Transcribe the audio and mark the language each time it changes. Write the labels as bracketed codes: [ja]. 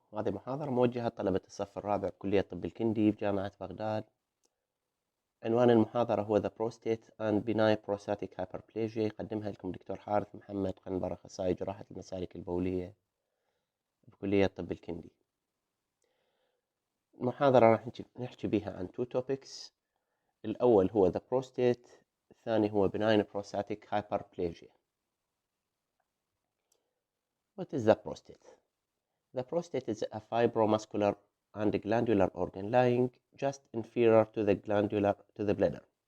[ar] هذه محاضرة موجهة لطلبة الصف الرابع كلية طب الكندي بجامعة بغداد. عنوان المحاضرة هو [en] The Prostate and Benign Prostatic Hyperplasia. [ar] يقدمها لكم الدكتور حارث محمد قنبر، أخصائي جراحة المسالك البولية بكلية طب الكندي. المحاضرة راح نحكي بها عن 2 topics. الأول هو The Prostate، الثاني هو Benign Prostatic Hyperplasia. [en] What is the prostate? The prostate is a fibromuscular and glandular organ lying just inferior to the bladder.